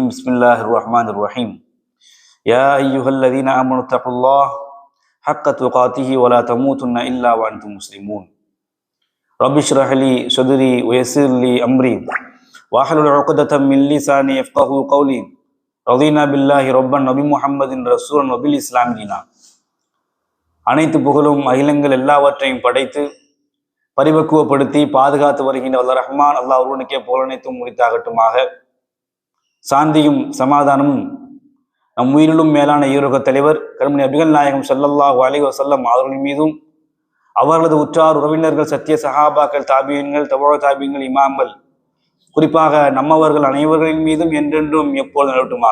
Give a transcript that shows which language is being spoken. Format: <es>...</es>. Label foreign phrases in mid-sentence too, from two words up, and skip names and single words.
<ar>بسم الله الرحمن الرحيم. يا أيها الذين آمنوا اتقوا الله حق تقاته ولا تموتن إلا وأنتم مسلمون. رب اشرح لي صدري ويسر لي أمري واحلل عقدة من لساني يفقهوا قولي. رضينا بالله ربا وبـ محمد رسولا وبالـ إسلام دينا.</ar> <ta>அனைத்து புகழும் அகிலங்கள் எல்லாவற்றையும் படைத்து பரிபக்குவப்படுத்தி பாதுகாத்து வருகின்ற வல்ல ரஹ்மான் அல்லாஹ் ஒருவனுக்கே புகழனைத்தும் முடித்தாகட்டுமாக. சாந்தியும் சமாதானமும் நம் உயிரிலும் மேலான ஈரோக தலைவர் கருமணி நபிகள் நாயகம்</ta> <ar>صلى الله عليه وسلم</ar> <ta>அவர்களின் மீதும் அவர்களது உற்றார் உறவினர்கள் சத்திய சஹாபாக்கள் தாபியன்கள் தபா தாபியன்கள் இமாம்கள் குறிப்பாக நம்மவர்கள் அனைவர்களின் மீதும் என்றென்றும் எப்போது நிலவட்டுமாக.</ta>